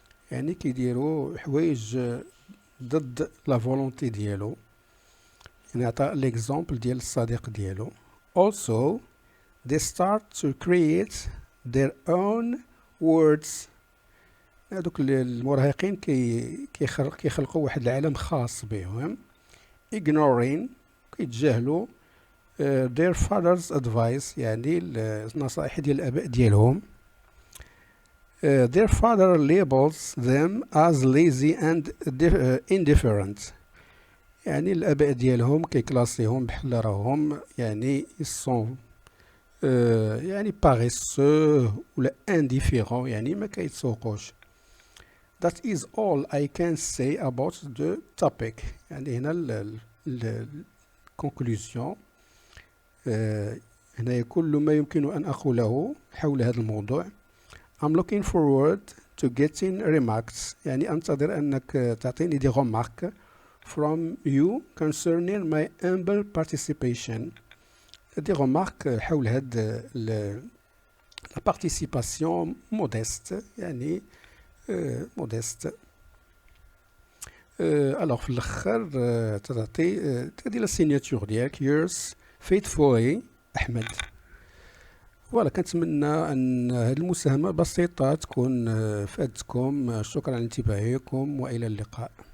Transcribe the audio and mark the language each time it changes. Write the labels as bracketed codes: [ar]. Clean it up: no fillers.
[ar] يعني كيديروا حوايج ضد لا فولونتي ديالو. يعني عطى ليكزامبل ديال الصديق ديالو. [en] Also, they start to create their own words. [ar] هذوك المراهقين كيخلقوا واحد العالم خاص بهم. [en] Ignoring [ar] كيتجاهلوا [en] their father's advice، [ar] يعني النصائح ديال الآباء ديالهم. [en] Their father labels them as lazy and indifferent. [ar] يعني الآباء ديالهم كيكلاسيهم بحال راهم يعني يسون يعني paresseux ولا indifférent، يعني ما كيتسوقوش. [en] That is all I can say about the topic. [ar] يعني هنا الكونكلوزيون، هنا كل ما يمكن أن أقوله حول هذا الموضوع. [en] I'm looking forward to getting remarks. [ar] يعني أنتظر أنك تعطيني [en] دي remarques from you concerning my humble participation. [ar] دي remarques حول هاد [fr] la participation modeste، [ar] يعني modeste. [fr] alors [ar] في الأخر تعطي لا signature ديالك [en] yours faithfully [ar] أحمد. فوالا، كنتمنى أن هذه المساهمة بسيطة تكون فادتكم. شكرا على انتباهكم وإلى اللقاء.